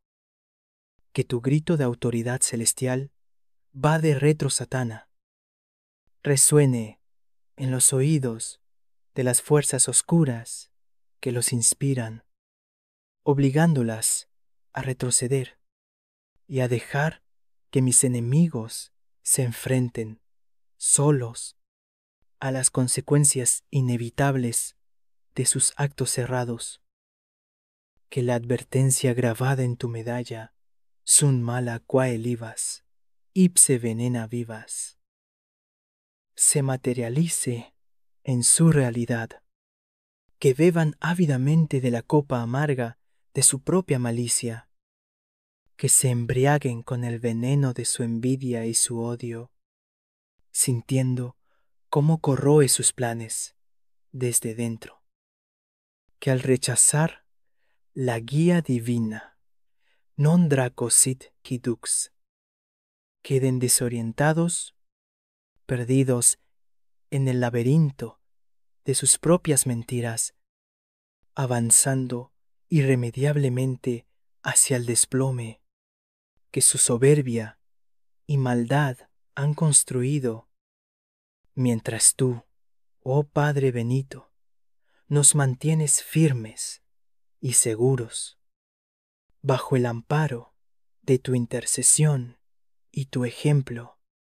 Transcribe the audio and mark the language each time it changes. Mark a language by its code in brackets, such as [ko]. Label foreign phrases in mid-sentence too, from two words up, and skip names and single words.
[es] Que tu grito de autoridad celestial [la] va de retro Satana, [es] resuene en los oídos de las fuerzas oscuras que los inspiran, obligándolas a retroceder y a dejar que mis enemigos se enfrenten solos a las consecuencias inevitables de sus actos cerrados. Que la advertencia grabada en tu medalla, [la] sun mala quae livas, ipse venena vivas, [es] se materialice en su realidad. Que beban ávidamente de la copa amarga de su propia malicia, que se embriaguen con el veneno de su envidia y su odio, sintiendo cómo corroe sus planes desde dentro. Que al rechazar la guía divina, [la] non draco sit qui dux, [es] queden desorientados, perdidos en el laberinto de sus propias mentiras, avanzando irremediablemente hacia el desplome que su soberbia y maldad han construido, mientras tú, oh Padre Benito, nos mantienes firmes y seguros bajo el amparo de tu intercesión y tu ejemplo.